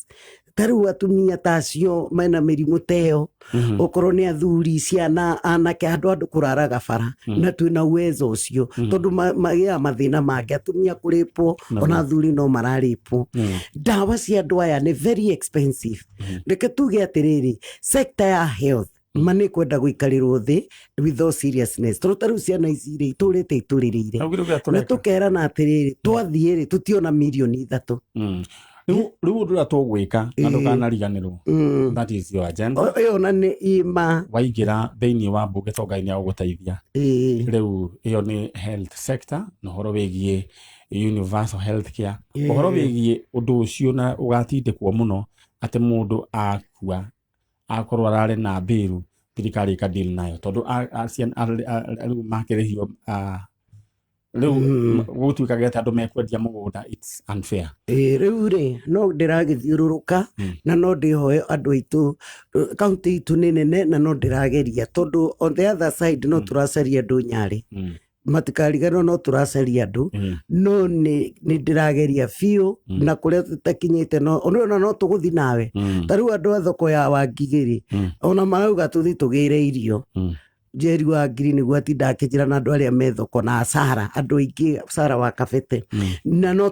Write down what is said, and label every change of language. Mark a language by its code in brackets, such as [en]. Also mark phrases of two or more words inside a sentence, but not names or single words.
[ki] Tarĩu atumia ta acio mena mĩrimũ ta ĩyo, okorwo nĩ athuri, ciana, anake, andũ kũraraga bara, na twĩna uwezo ũcio, tondũ magĩaga mathĩna mangĩ, atumia kũrĩpwo, ona athuri no mararĩpwo. Ndawa cia andũ aya nĩ [en] very expensive. [ki] Reke tuge atĩrĩrĩ, sector ya health nĩ kwenda gũikarĩrwo thĩ [en] with all seriousness. [ki] Tondũ tarĩu ciana ici rĩ, itũrĩte itũrĩrĩire, na tũkerana atĩrĩrĩ, twathiĩ rĩ, tũtiona mirioni 3. Rĩu ũndũ ũrĩa tũgwĩka na ndũkanariganĩrwo, [en] that is your agenda. [ki] Ĩyo na nĩ ima waingĩra thĩinĩ wa mbunge Tongai nĩ agũgũteithia. Rĩu ĩyo nĩ [en] health sector, [ki] na ũhoro wĩgiĩ [en] universal health care, [ki] ũhoro wĩgiĩ ũndũ ũcio na ũgatindĩkwo mũno atĩ mũndũ akua akorwo ararĩ na mbĩru, thirikari ĩkadeal nayo, tondũ rĩu makĩrĩhio rĩu gũtuĩkaga atĩ andũ mekwendia mũgũnda, [en] it's unfair. [ki] Rĩu rĩ, no ndĩragĩthiũrũrũka na no ndĩhoe andũ aitũ, kaunti itũ nĩ nene, na no ndĩrageria, tondũ [en] on the other side [ki] no tũracaria andũ Nyarĩ, matikariganĩrwo no tũracaria andũ, no nĩ ndĩrageria biũ, na kũrĩa tũtakinyĩte no tũgũthi nawe. Tarĩu andũ a thoko ya Wangigĩ rĩ, ona marauga tũthi tũgĩre irio. Njeri wa Ngiri nĩguo atinda akĩnjĩra na andũ arĩa me thoko na Sara, andũ aingĩ, Sara wa Kabete, na no